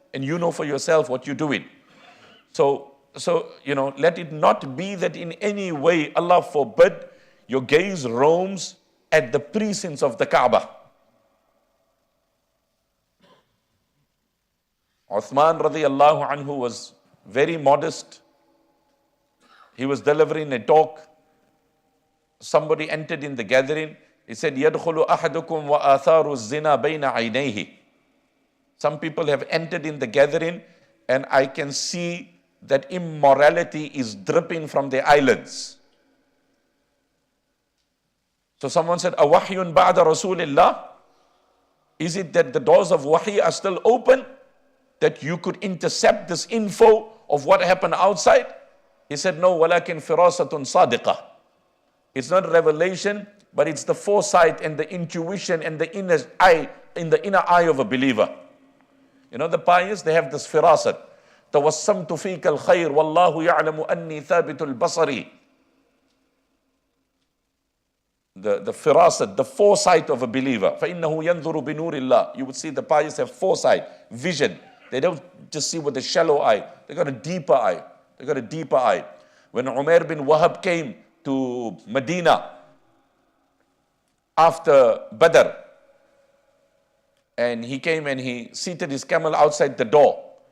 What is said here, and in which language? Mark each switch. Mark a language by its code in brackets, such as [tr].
[en] And you know for yourself what you're doing. So, let it not be that in any way, Allah forbid, your gaze roams at the precincts of the Kaaba. Uthman radiallahu anhu was very modest. He was delivering a talk. Somebody entered in the gathering. He said, [ar] يَدْخُلُ أَحَدُكُمْ وَآثَارُ الزِّنَا بَيْنَ عَيْنَيْهِ. [en] Some people have entered in the gathering and I can see that immorality is dripping from their eyelids. So someone said, [ar] أَوَحْيٌ بَعْدَ رَسُولِ اللَّهِ. [en] Is it that the doors of wahi are still open, that you could intercept this info of what happened outside? He said, no, [ar] وَلَكِنْ فِرَاسَةٌ صَادِقَةٌ. [en] It's not revelation, but it's the foresight and the intuition and the inner eye, in the inner eye of a believer. The pious, they have this firasat. [ar] توسمت فيك الخير والله يعلم أني ثابت البصري. [en] The firasat, the foresight of a believer. [ar] فإنه ينظر بنور الله. [en] You would see the pious have foresight, vision. They don't just see with a shallow eye. They got a deeper eye. They got a deeper eye. When Umar bin Wahab came to Medina after Badr, and he came and he seated his camel outside the door.